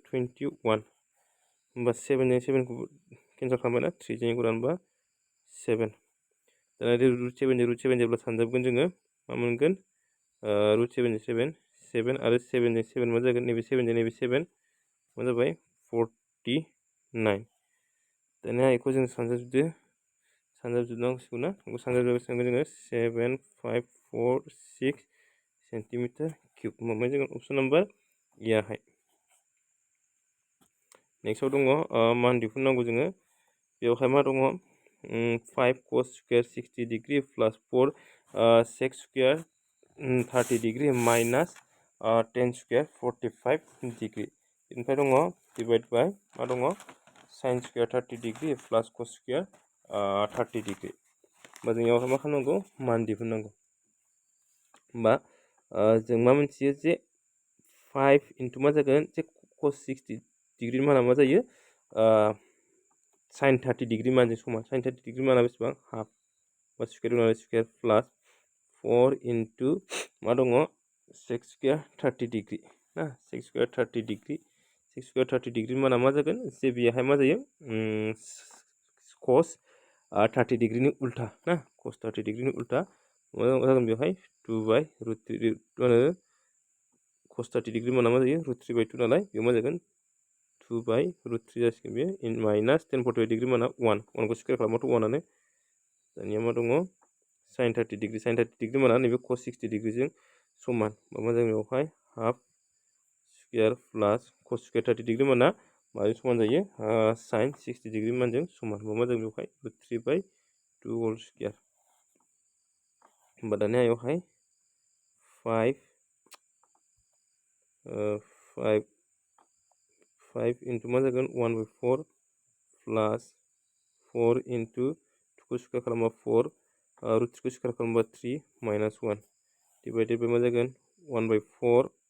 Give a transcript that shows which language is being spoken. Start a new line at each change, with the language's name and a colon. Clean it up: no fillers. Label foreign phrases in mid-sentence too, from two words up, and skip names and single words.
Bodo: 21 होमबा 7 जों 7 खौ केन्सेल खालामबायना 3 जों एखौ रानबा 7 दाना √7 जों √7 जेब्ला सानजाबगोन जोङो मा मोनगोन √7 जों 7 7 आरो 7 जों 7 मा जागोन नैबे 7 जों नैबे 7 मा जाबाय 49 दानिया एखौ जों सानजाबजोबनांसिगौ ना बेखौ सानजाबजोबनांगौ जोङो 7546
English: centimetre cube
Bodo: मोनबाय जोङो
English: option number A
Bodo: आहाय नेक्स्टआव दङ मान दिहुननांगौ जोङो बेवहाय मा दङ
English: 5 cos square 60 degree plus 4 sec square 30 degree minus 10 square 45 degree
Bodo: बेनिफ्राय दङ
English: डिवाइड बाय
Bodo: मा दङ
English: sin square 30 degree plus cos square 30 degree
Bodo: होमबा जों बेयावहाय मा खालामनांगौ मान दिहुननांगौ होमबा जों मा मोनथियो जे
English: 5 *
Bodo: मा जागोन जे
English: cos 60 डिग्री
Bodo: माना मा जायो
English: sin 30 डिग्री
Bodo: मानजों समान
English: sin 30 डिग्री
Bodo: माना बेसेबां
English: हाफ बा square root square plus 4 *
Bodo: मा दङ
English: sec square 30 डिग्री ना sec square 30 डिग्री sec square 30 डिग्री
Bodo: माना मा जागोन जे बेहाय मा जायो
English: cos 30 degree
Bodo: नि उल्टा ना
English: cos 30 degree
Bodo: नि उल्टा मा जागोन बेवहाय 2/√3
English: cos 30 degree
Bodo: माना मा जायो √3/2 नालाय बेयाव मा जागोन 2/√3 जासिगोन बे
English: minus 10 45 degree
Bodo: माना 1 1 खौ स्क्वायर खालामबाथ' 1 आनो दानिया मा दङ
English: sin 30 degree
Bodo: माना नैबे
English: cos 60 degree
Bodo: जों समान मा जागोन बेवहाय
English: half square plus cos square 30 degree
Bodo: माना माजों समान जायो
English: sin 60 degree
Bodo: मानजों समान मा जागोन बेवहाय √3/2
English: whole square
Bodo: होमबा दानिया बेवहाय 5 * मा जागोन 1/4 प्लस 4 * 2 खौ स्क्वायर खालामबा 4 √3 खौ स्क्वायर खालामबा 3
English: minus 1 divided by
Bodo: मा जागोन 1/4